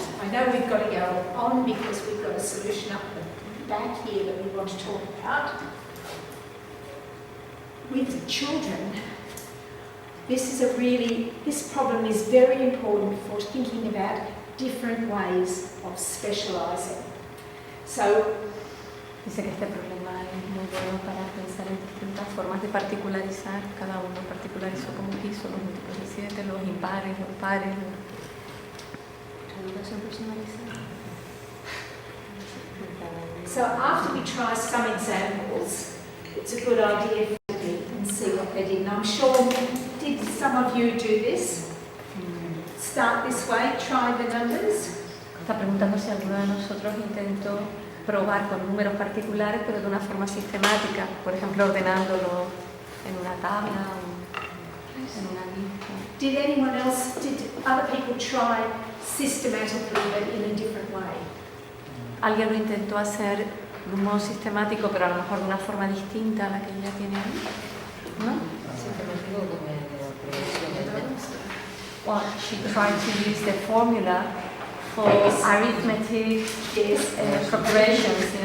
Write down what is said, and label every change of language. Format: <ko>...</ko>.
<en>I know we've got to go on because we've got a solution up the back here that we want to talk about. With children, this problem is very important for thinking about different ways of specialising. So,</en> <es>Dice que este problema es muy bueno para pensar en distintas formas de particularizar. Cada uno particularizó como quiso, los múltiplos de 7, los impares, los pares. Educación personalizada.</es> <en>so after we try some examples, it's a good idea to do and see what they did. And I'm sure, did some of you do this? Start this way, try the numbers.</en> <es>Está preguntando si alguno de nosotros intentó probar con números particulares, pero de una forma sistemática, por ejemplo, ordenándolo en una tabla o en una lista.</es> <en>Did anyone else, did other people try systematically but in a different way?</en> <es>Alguien lo intentó hacer de un modo sistemático, pero a lo mejor de una forma distinta a la que ella tiene ahí, ¿no?</es> <en>Well, she tried to use the formula for arithmetic progressions.</en>